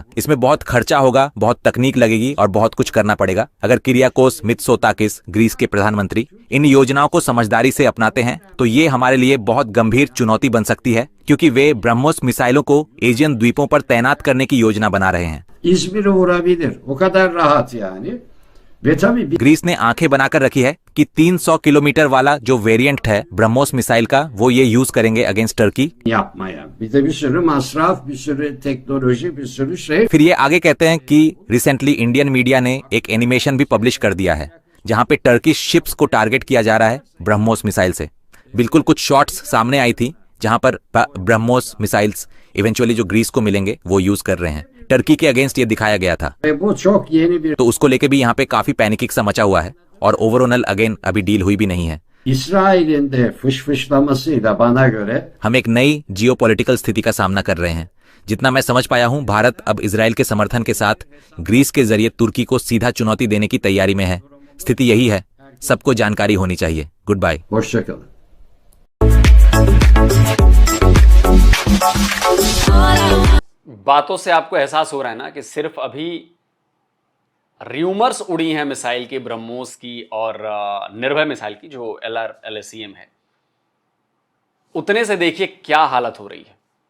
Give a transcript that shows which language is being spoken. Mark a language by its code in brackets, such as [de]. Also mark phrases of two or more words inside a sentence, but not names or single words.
[hi] इसमें बहुत खर्चा होगा, बहुत तकनीक लगेगी और बहुत कुछ करना पड़ेगा। अगर किरियाकोस मित्सोताकिस, ग्रीस के प्रधानमंत्री, इन योजनाओं को समझदारी से अपनाते हैं तो ये हमारे लिए बहुत गंभीर चुनौती बन सकती है, क्योंकि वे ब्रह्मोस मिसाइलों को एशियन द्वीपों पर तैनात करने की योजना बना रहे हैं। [tr] İzmir'e vurabilir. O kadar rahat yani. Ve tabii [hi] ग्रीस ने आंखें बनाकर रखी है कि 300 किलोमीटर वाला जो वेरिएंट है ब्रह्मोस मिसाइल का, वो ये यूज करेंगे [en] against Turkey. [tr] yapmaya. Bir de bir sürü masraf, bir sürü teknoloji, bir sürü şey. [hi] फिर ये आगे कहते हैं कि रिसेंटली [en] Indian media [hi] ने एक एनिमेशन भी पब्लिश कर दिया है जहां पे [en] Turkish ships [hi] को टारगेट किया जा रहा है ब्रह्मोस मिसाइल से। बिल्कुल कुछ शॉट्स सामने आई थी जहां पर ब्रह्मोस [en] missiles eventually [hi] जो ग्रीस को मिलेंगे वो यूज कर रहे हैं। टर्की के अगेंस्ट ये दिखाया गया था, [tr] Ve bu çok yeni bir [hi] तो उसको लेके भी यहाँ पे काफी पैनिक सा मचा हुआ है और [en] overall again [hi] अभी डील हुई भी नहीं है। [tr] İsrail'in de fışfışlamasıyla bana göre [hi] हम एक नई जियोपॉलिटिकल स्थिति का सामना कर रहे हैं। जितना मैं समझ पाया हूं, भारत अब इजराइल के समर्थन के साथ ग्रीस के जरिए तुर्की को सीधा चुनौती देने की तैयारी में है। स्थिति यही है, सबको जानकारी होनी चाहिए। [en] good bye. [tr] hoşça kalın. [hi] बातों से आपको एहसास हो रहा है ना कि सिर्फ अभी र्यूमर्स उड़ी हैं मिसाइल की, ब्रह्मोस की और निर्भय मिसाइल की जो LRSAM है, उतने से देखिए क्या हालत हो रही है।